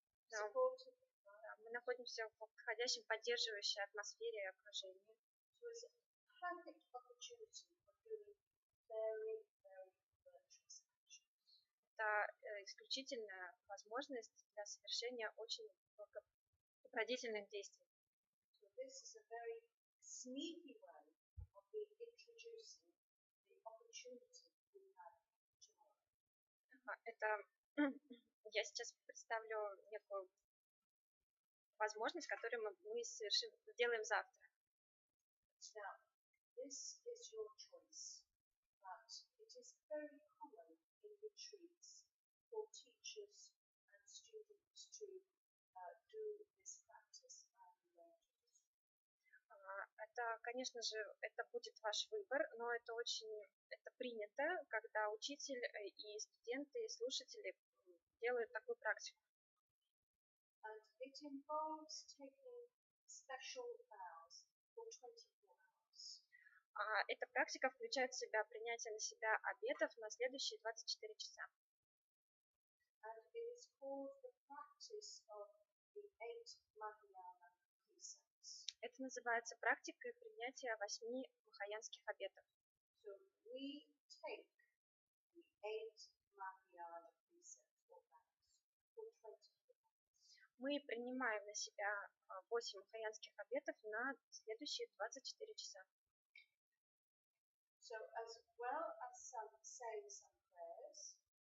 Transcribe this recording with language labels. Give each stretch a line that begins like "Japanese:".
Russian: Да, мы находимся в подходящей, поддерживающей атмосфере и окружении.
English: perfect opportunity for doing very, very virtuous actions.
Russian: Это исключительная возможность для совершения очень добродетельных действий.
English: So this is a very sneaky way of introducing the opportunity we have tomorrow.
Russian: Это я сейчас представлю некую возможность, которую мы сделаем завтра.
English: Now, this is your choice, but it is very common in retreats for teachers and students to do this practice and learn to do.
Russian: Это, конечно же, это будет ваш выбор, но это принято, когда учитель и студенты, и слушатели делают такую практику.
English: And it involves taking special vows for 24 hours.
Russian: Эта практика включает в себя принятие на себя обетов на следующие 24 часа.
English: And it is called the practice of the 8 Mahayana precepts.
Russian: Это называется практикой принятия 8 махаянских обетов.
English: So we take the 8 Mahayana precepts or vows for 24 hours.
Russian: Мы принимаем на себя 8 махаянских обетов на следующие 24 часа.
English: So as well as saying some prayers,